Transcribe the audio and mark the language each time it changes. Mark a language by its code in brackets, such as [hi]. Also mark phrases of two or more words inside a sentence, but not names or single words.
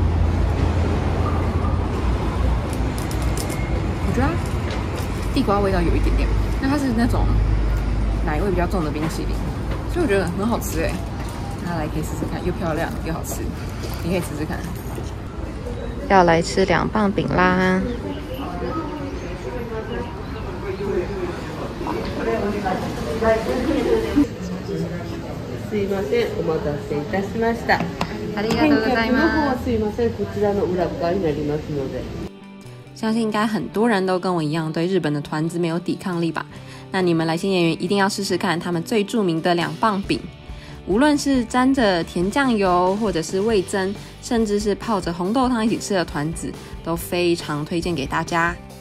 [zh] 我觉得地瓜味道有一点点，但它是那种奶味比较重的冰淇淋，所以我觉得很好吃哎。大家来可以试试看，又漂亮又好吃，你可以试试看。要来吃2磅饼啦！ [ja] すいません、お待たせいたしました。ありがとうございます。すいません、こちらの裏側になりますので。 [zh] 相信应该很多人都跟我一样对日本的团子没有抵抗力吧？那你们来信演员一定要试试看他们最著名的2磅饼，无论是沾着甜酱油，或者是味噌，甚至是泡着红豆汤一起吃的团子，都非常推荐给大家。